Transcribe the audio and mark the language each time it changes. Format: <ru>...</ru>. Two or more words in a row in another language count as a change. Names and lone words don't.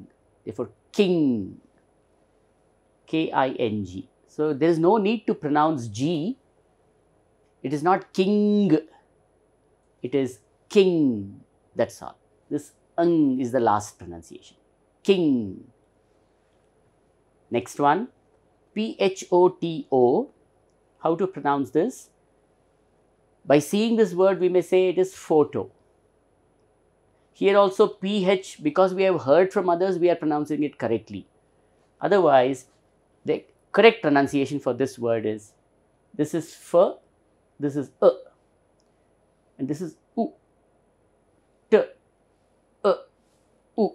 <en>Therefore, king. K-I-N-G. So there is no need to pronounce G. It is not king. It is king. That's all. This Ng is the last pronunciation. King. Next one. P-H-O-T-O. How to pronounce this? By seeing this word, we may say it is photo. Here also PH, because we have heard from others, we are pronouncing it correctly. Otherwise, the correct pronunciation for this word is, this is F, this is and this is U, T, U.</en>